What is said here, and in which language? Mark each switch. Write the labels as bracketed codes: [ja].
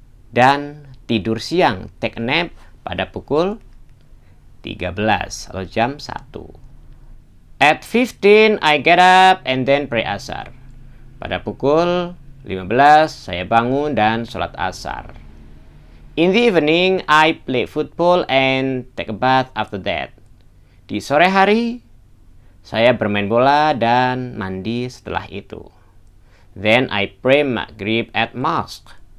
[id] Dan tidur siang, [en] take a nap [id] pada pukul 13 atau jam 1. [en] At 15 I get up and then pray asar. [id] Pada pukul 15 saya bangun dan sholat asar. [en] In the evening I play football and take a bath after that. [id] Di sore hari saya bermain bola dan mandi setelah itu. [en] Then I pray maghrib at mosque.